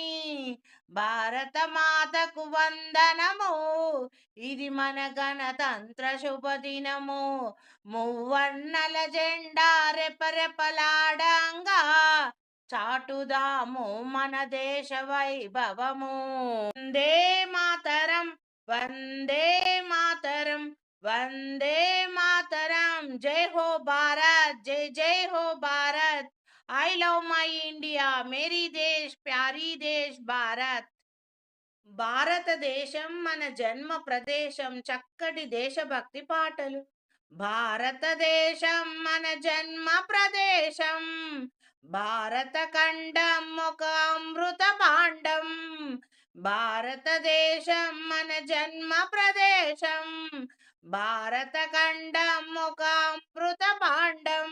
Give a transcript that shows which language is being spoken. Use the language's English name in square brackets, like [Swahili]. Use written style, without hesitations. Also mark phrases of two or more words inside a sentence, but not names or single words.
[Telugu] భారత మాతకు వందనము, ఇది మన గణతంత్ర శుభదినము, మూవన్నెల జెండా రెపరెపలాడంగా చాటుదాము మన దేశ వైభవము. వందే మాతరం, వందే మాతరం, వందే మాతరం. [Hindi] जय हो भारत, जय जय हो भारत. [English] I love my India, [Hindi] मेरी देश प्यारी देश भारत. [Telugu] భారతదేశం మన జన్మ ప్రదేశం, చక్కటి దేశభక్తి పాటలు. భారతదేశం మన జన్మ ప్రదేశం, భారత ఖండం ఒక అమృత భాండం. భారతదేశం మన జన్మ ప్రదేశం, భారత ఖండం ఒక అమృత భాండం.